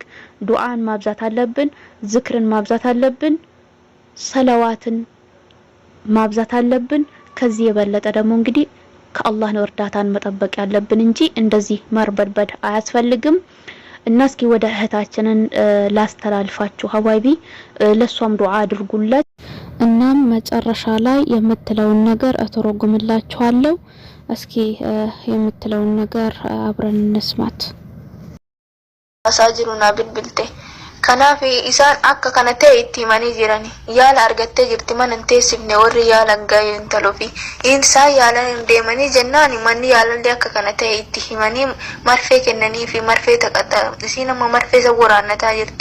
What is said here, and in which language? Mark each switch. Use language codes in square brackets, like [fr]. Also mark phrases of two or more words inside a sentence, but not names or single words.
[am] ዱዓን ማብዛት አለብን፣ ዝክርን ማብዛት አለብን፣ ሰለዋትን ማብዛት አለብን። ከዚህ የበለጠ ደግሞ እንግዲህ ከአላህ ነው እርዳታን መጠበቅ ያለብን እንጂ እንደዚህ መርበድበድ አያስፈልግም። እና እስኪ ወደ እህታችንን ላስተላልፋችሁ ሐባይቢ፣ ለሷም ዱዓ አድርጉለት። እናም መጨረሻ ላይ የምትለውን ነገር እተረጉምላችኋለሁ። እስኪ የምትለውን ነገር አብረን እንስማት። አሳጅሩና ብልብልቴ [om] kanaaf isaan akka kana ta'e itti himanii jirani yaala argattee jirti mana hin teessifne warri yaala ga'ee intaloo fi isaan yaala deemanii jennaan manni yaalallee akka kana ta'e itti himanii marfee kennanii fi marfee taqaxxa isiin amma marfee isa waraannataa jirti.